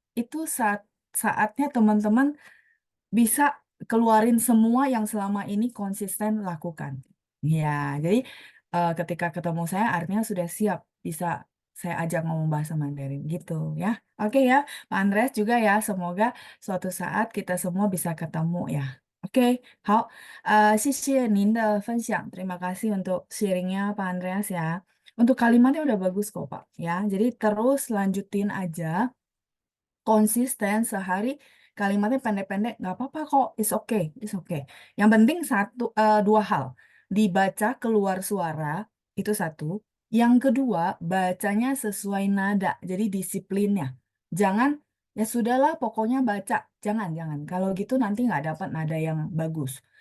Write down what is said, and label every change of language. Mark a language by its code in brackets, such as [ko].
[id] Itu saatnya teman-teman bisa keluarin semua yang selama ini konsisten lakukan. Ya, jadi ketika ketemu saya artinya sudah siap bisa saya ajak ngomong bahasa Mandarin gitu ya. Oke ya, Pak Andreas juga ya. Semoga suatu saat kita semua bisa ketemu ya. [zh] Oke, 好，谢谢您的分享. [id] Terima kasih untuk sharingnya Pak Andreas ya. Untuk kalimatnya udah bagus kok Pak ya. Jadi terus lanjutin aja konsisten sehari kalimatnya pendek-pendek nggak apa-apa kok, [en] it's okay. [id] Yang penting dua hal, dibaca keluar suara itu satu, yang kedua bacanya sesuai nada, jadi disiplinnya jangan ya sudahlah pokoknya baca, jangan kalau gitu nanti nggak dapat nada yang bagus.